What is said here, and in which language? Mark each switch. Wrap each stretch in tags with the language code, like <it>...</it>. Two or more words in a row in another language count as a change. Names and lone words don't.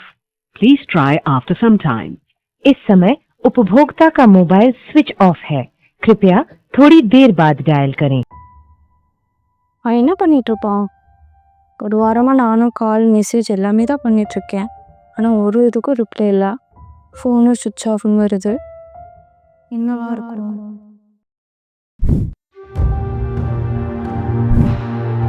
<en>Please try after some time.</en> <hi>इस समय उपभोक्ता का मोबाइल</hi> <en>switch off</en> <hi>है, कृपया थोड़ी देर बाद डायल करें.</hi> <ta>அவன் என்ன பண்ணிட்டு இருப்பான்? ஒரு வாரமாக நானும் கால் மெசேஜ் எல்லாமே தான் பண்ணிகிட்ருக்கேன், ஆனால் ஒரு இதுக்கும் ரிப்ளை இல்லை. ஃபோனும்</ta> <en>switch offனு</en> <ta>வருது. என்னவா இருக்கும்?</ta>